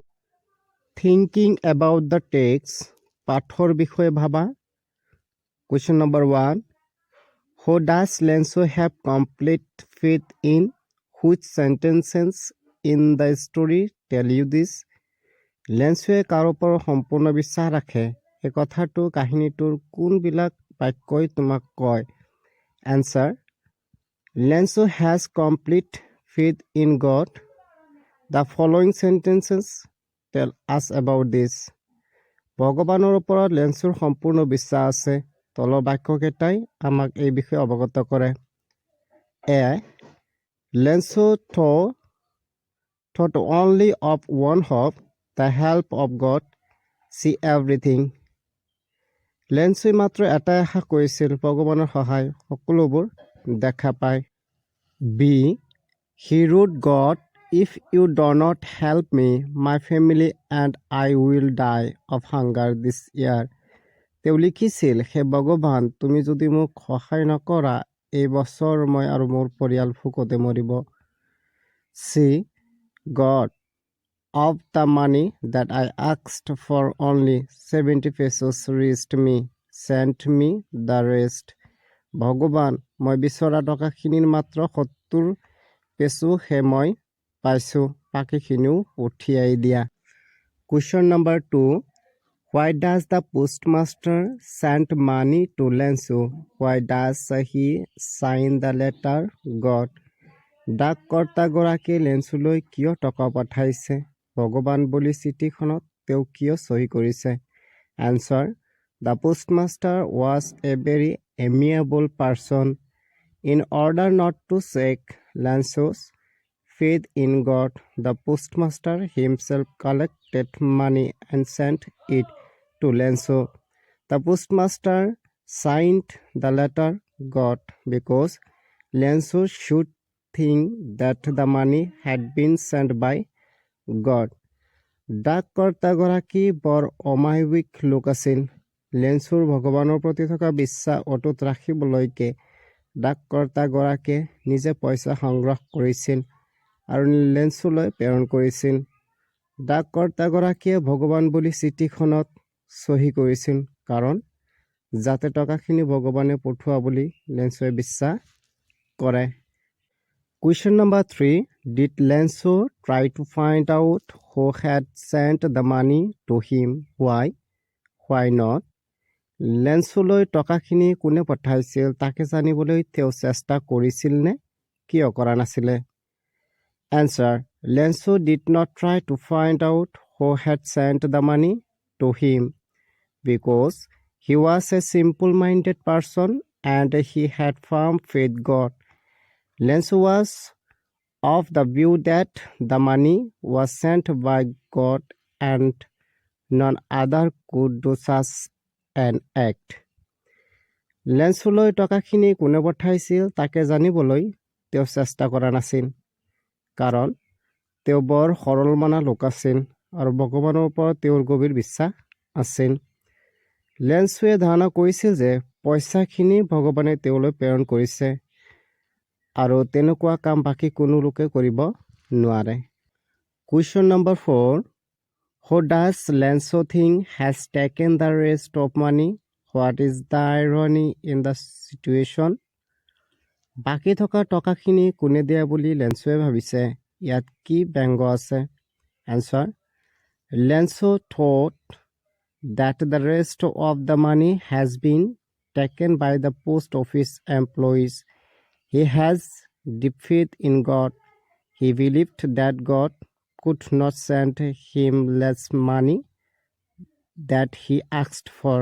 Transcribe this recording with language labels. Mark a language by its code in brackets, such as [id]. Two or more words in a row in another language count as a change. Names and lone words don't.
[en] thinking about the text, [as] পাঠৰ বিষয়ে ভাবা। [en] question number 1, Who does Lenso have complete faith in? Which sentences in the story tell you this? [as] লেন্সুৱে কাৰ ওপৰত সম্পূৰ্ণ বিশ্বাস ৰাখে? এই কথাটো কাহিনীটোৰ কোনবিলাক বাক্যই তোমাক কয়? [en] Answer: Lenso has complete faith in God. The following sentences tell us about this. [as] ভগৱানৰ ওপৰত লেন্সুৰ সম্পূৰ্ণ বিশ্বাস আছে। তলৰ বাক্যকেইটাই আমাক এই বিষয়ে অৱগত কৰে। [en] A. Lenso thought only of one hope, the help of God, see everything. [as] লেন্সুৱে মাত্ৰ এটাই আশা কৰিছিল, ভগৱানৰ সহায়, সকলোবোৰ দেখা পায়। [en] B. He wrote God, if you do not help me, my family and I will die of hunger this year. [as] তেওঁ লিখিছিল, হে ভগৱান, তুমি যদি মোক সহায় নকৰা, এই বছৰ মই আৰু মোৰ পৰিয়াল ভোকতে মৰিব। [en] C. God, of the money that I asked for only 70 pesos reached me, sent me the rest. [as] ভগৱান, মই বিচৰা টকাখিনিৰ মাত্ৰ 70 পেছোহে মই পাইছোঁ, বাকীখিনিও উঠিয়াই দিয়া। [en] Question number 2. Why does the postmaster send money to Lenso? Why does he sign the letter God? [as] ডাককৰ্তাগৰাকীয়ে লেন্সুলৈ কিয় টকা পঠাইছে? ভগৱান বুলি চিঠিখনত তেওঁ কিয় চহী কৰিছে? [en] Answer: The postmaster was a very amiable person. In order not to shake Lenso's faith in God, the postmaster himself collected money and sent it to Lenso. The postmaster signed the letter God because Lenso should think that the money had been sent by God. [as] ডাককৰ্তাগৰাকী বৰ অমায়িক লোক আছিল। লেন্সুৰ ভগৱানৰ প্ৰতি থকা বিশ্বাস অটুট ৰাখিবলৈকে ডাককৰ্তাগৰাকীয়ে নিজে পইচা সংগ্ৰহ কৰিছিল আৰু লেন্সুলৈ প্ৰেৰণ কৰিছিল। ডাককৰ্তাগৰাকীয়ে ভগৱান বুলি চিঠিখনত চহী কৰিছিল কাৰণ যাতে টকাখিনি ভগৱানে পঠোৱা বুলি লেন্সুৱে বিশ্বাস কৰে। [en] Question number 3. Did Lenso try to find out who had sent the money to him? Why? Why not? [as] লেন্সুলৈ টকাখিনি কোনে পঠাইছিল তাকে জানিবলৈ তেওঁ চেষ্টা কৰিছিল নে কিয় কৰা নাছিলে? [en] Answer: Lenso did not try to find out who had sent the money to him because he was a simple-minded person and he had firm faith God. Lenso was of the view that the money was sent by God and none other could do such an act. [as] লেন্সুলৈ টকাখিনি কোনে পঠাইছিল তাকে জানিবলৈ তেওঁ চেষ্টা কৰা নাছিল কাৰণ তেওঁ বৰ সৰল মনা লোক আছিল আৰু ভগৱানৰ ওপৰত তেওঁৰ গভীৰ বিশ্বাস আছিল। লেন্সুৱে ধাৰণা কৰিছিল যে পইচাখিনি ভগৱানে তেওঁলৈ প্ৰেৰণ কৰিছে আৰু তেনেকুৱা কাম বাকী কোনো লোকে কৰিব নোৱাৰে। [en] Question number 4. Who does Lenso think has taken the rest of money? What is the irony in the situation? [as] বাকী থকা টকাখিনি কোনে দিয়া বুলি লেন্সুৱে ভাবিছে? ইয়াত কি ব্যংগ আছে? [en] Answer: Lenso thought that the rest of the money has been taken by the post office employees. He has deep faith in God. He believed that God could not send him less money that he asked for.